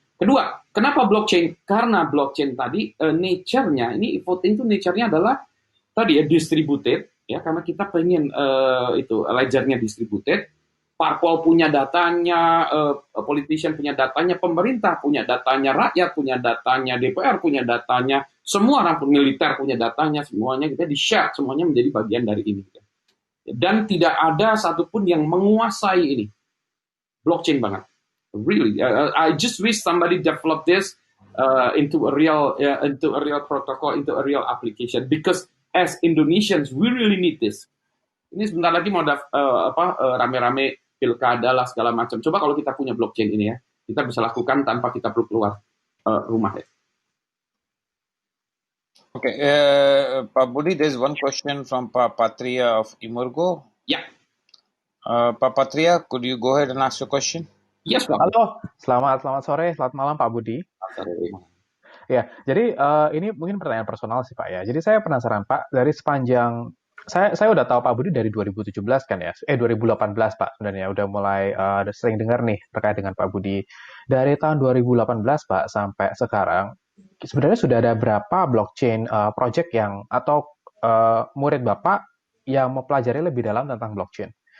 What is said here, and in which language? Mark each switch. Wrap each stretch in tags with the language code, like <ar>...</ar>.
<id>Kedua, kenapa blockchain? Karena blockchain tadi nature-nya, ini e-voting itu nature-nya adalah tadi ya distributed, ya karena kita pengen itu ledger-nya distributed, parpol punya datanya, politician punya datanya, pemerintah punya datanya, rakyat punya datanya, DPR punya datanya, semua orang militer punya datanya, semuanya kita di-share, semuanya menjadi bagian dari ini. Dan tidak ada satupun yang menguasai ini. Blockchain banget.</id> <en>Really, I just wish somebody develop this into a real protocol, into a real application. Because as Indonesians, we really need this.</en> <id>Ini sebentar lagi mau rame-rame pilkada lah segala macam. Coba kalau kita punya blockchain ini ya, kita bisa lakukan tanpa kita perlu keluar rumah ya.</id> <en>Okay, Pak Budi, there's one question from Pak Patria of Imurgo. Yeah. Pak Patria, could you go ahead and ask your question? Yes, Pak.</en> <id>Halo, selamat sore, selamat malam Pak Budi. Ya, jadi ini mungkin pertanyaan personal sih Pak ya. Jadi saya penasaran Pak, dari sepanjang saya udah tahu Pak Budi dari 2017 kan ya, 2018 Pak sebenarnya udah mulai sering dengar nih terkait dengan Pak Budi. Dari tahun 2018 Pak sampai sekarang, sebenarnya sudah ada berapa blockchain project yang atau murid Bapak yang mempelajari lebih dalam tentang blockchain?</id>